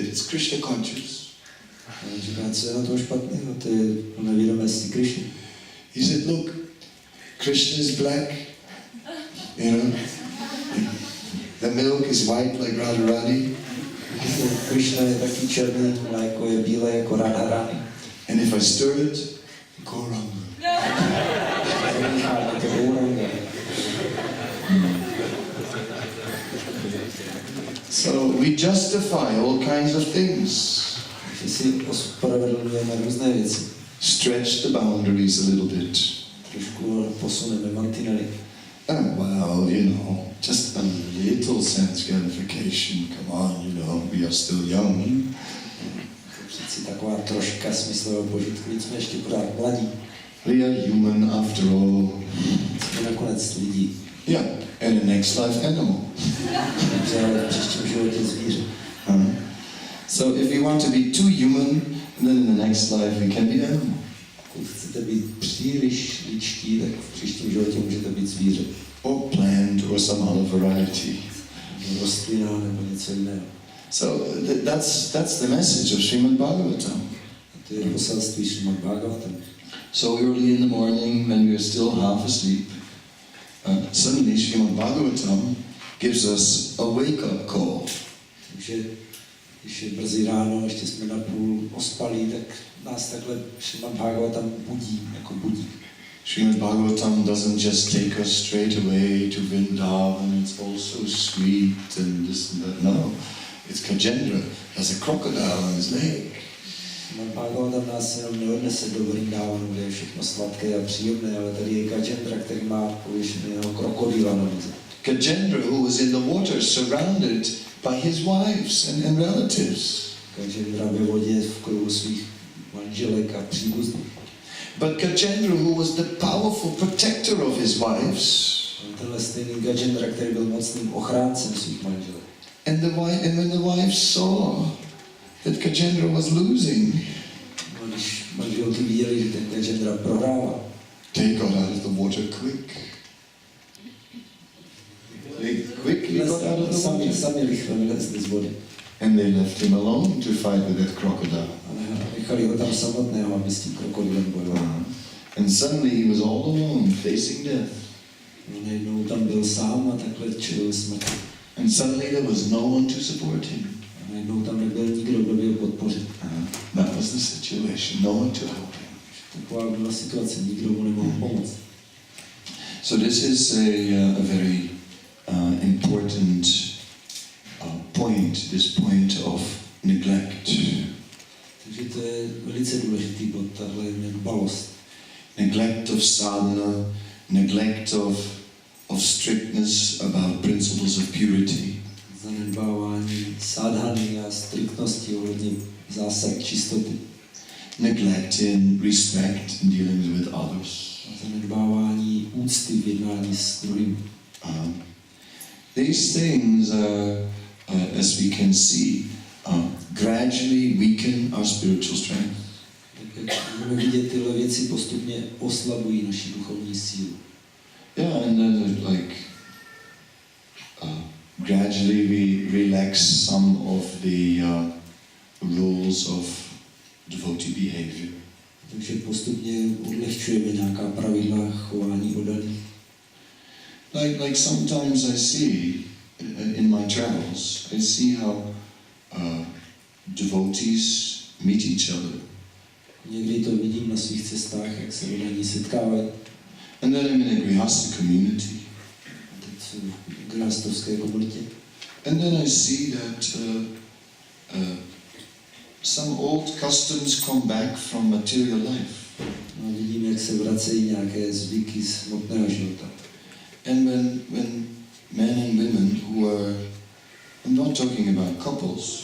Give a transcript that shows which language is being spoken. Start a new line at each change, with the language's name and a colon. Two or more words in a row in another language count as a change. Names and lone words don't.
English: It's Krishna conscious.
Czech: A on říká, co je na tom špatného? To je plné vědomostí Krishny.
English: He said, look, Krishna is black. The milk is white like Radharani.
Czech: Krishna je taky černý, mléko je bílé jako Radharani.
English: And if I stir it, Gauranga. So we justify all kinds of things.
Czech: Že si ospravedlňujeme různé věci.
English: Stretch the boundaries a little bit.
Czech: Trošku posuneme mantinely.
English: Well, just a little sense gratification. Come on, we are still young.
Czech: Přeci taková troška smyslového požitku, jsme ještě pořád mladí.
English: We are human after all.
Czech: Jsme nakonec lidí.
English: Yeah, and in next life animal.
Czech: Dobře, ale v příštím životě zvíře.
English: So if we want to be too human, then in the next life we can be animal.
Czech: Pokud chcete být příliš lidští, tak v příštím životě můžete být zvíře.
English: Or plant or some other variety.
Czech: Rostlina nebo něco jiného.
English: So that's the message of Srimad-Bhagavatam.
Czech: To je poselství Srimad-bhagavatam.
English: So early in the morning, when we are still half asleep, suddenly Srimad-Bhagavatam gives us a wake-up call.
Czech: Takže když je brzy ráno, ještě jsme napůl ospalí, tak nás takhle Srimad-bhagavatam budí, jako budí.
English: Srimad-Bhagavatam doesn't just take us straight away to Vrindavan, it's all so sweet and this and that. No, it's Kajendra, has a crocodile on his leg.
Czech: Srimad-bhagavatam nás jenom neodnese do Vrindavanu, kde je všechno sladké a příjemné, ale tady je Kajendra, který má pověšeného krokodýla na noze.
English: Kajendra, who was in the water, surrounded by his wives and relatives.
Czech: Kajendra ve vodě v kruhu svých manželek a příbuzných.
English: But Kajendra, who was the powerful protector of his wives,
Czech: tenhle stejný Kajendra, který byl mocným ochráncem svých manželek.
English: And when the wives saw that Kajendra was losing,
Czech: když manželky viděli, že ten Kajendra prohrává,
English: they got out of the water quick. They quickly got out of the water.
Czech: Sami rychle vylezli z vody.
English: And they left him alone to fight with that crocodile.
Czech: Nechali ho tam samotného, aby s tím krokodilem bojoval.
English: And suddenly he was all alone, facing death.
Czech: Najednou tam byl sám a takhle čelil smrti.
English: And suddenly there was no one to support him.
Czech: A najednou tam nebyl nikdo, kdo by ho podpořil.
English: That was the situation, no one to help him.
Czech: Taková byla situace, nikdo mu nemohl pomoct.
English: So this is a very important point, this point of neglect.
Czech: Takže to je velice důležitý bod, tahle nedbalost.
English: Neglect of sadhana, neglect of strictness about principles of purity.
Czech: Zanedbávání sadhany a striktnosti ohledně zásad čistoty.
English: Neglect in respect in dealings with others.
Czech: A zanedbávání úcty v jednání s druhým.
English: These things, as we can see, gradually weaken our spiritual strength.
Czech: Můžeme vidět, tyhle věci postupně oslabují naši duchovní sílu.
English: Yeah, and then gradually we relax some of the rules of devotee behavior.
Czech: Takže postupně odlehčujeme nějaká pravidla chování oddaných.
English: Like sometimes I see in my travels, I see how devotees meet each other.
Czech: Někdy to vidím na svých cestách, jak se oddaní setkávají.
English: And then I'm in a grihastha community.
Czech: Teď jsou v grihastovské komunitě.
English: And then I see that some old customs come back from material life.
Czech: No, vidím, jak se vracejí nějaké zvyky z hmotného života.
English: And when men and women who are, I'm not talking about couples,